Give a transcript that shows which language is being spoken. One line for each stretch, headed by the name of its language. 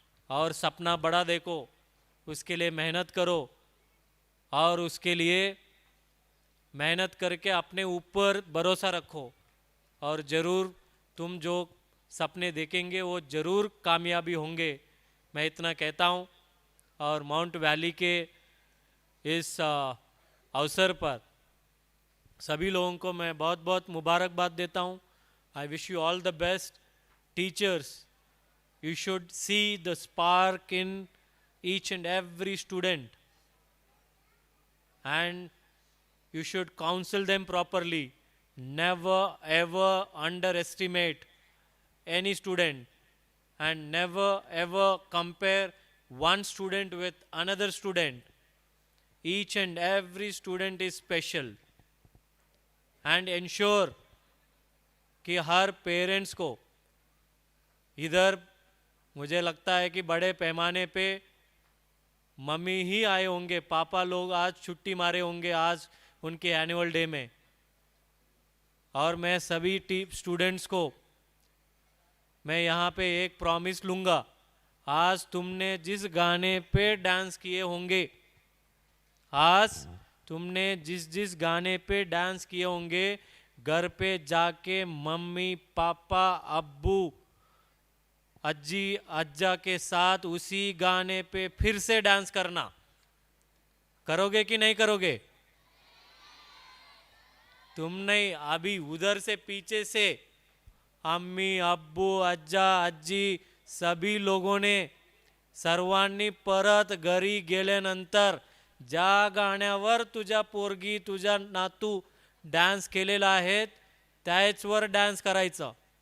Hindi: और सपना बड़ा देखो, उसके लिए मेहनत करो, और उसके लिए मेहनत करके अपने ऊपर भरोसा रखो, और ज़रूर तुम जो सपने देखेंगे वो ज़रूर कामयाबी होंगे। मैं इतना कहता हूँ, और माउंट वैली के इस अवसर पर सभी लोगों को मैं बहुत बहुत मुबारकबाद देता हूँ।
English: I wish you all the best. Teachers, you should see the spark in each and every student, and you should counsel them properly. Never ever underestimate any student, and never ever compare one student with another student. Each and every student is special, and ensure
Hindi: कि हर parents को, इधर मुझे लगता है कि बड़े पैमाने पे मम्मी ही आए होंगे, पापा लोग आज छुट्टी मारे होंगे आज उनके एनुअल डे में, और मैं सभी स्टूडेंट्स को मैं यहाँ पे एक प्रॉमिस लूँगा, आज तुमने जिस गाने पे डांस किए होंगे, आज तुमने जिस गाने पे डांस किए होंगे, घर पे जाके मम्मी पापा अब्बू अज्जी अज्जा के साथ उसी गाने पे फिर से डांस करना। करोगे कि नहीं करोगे? तुम नहीं, अभी उधर से पीछे से अम्मी अब्बू अज्जा अज्जी सभी लोगों ने
Marathi: सर्वांनी परत घरी गेल्यानंतर ज्या गाण्यावर तुझ्या पोरगी तुझा नातू डान्स केलेला आहे त्याचवर डान्स करायचं।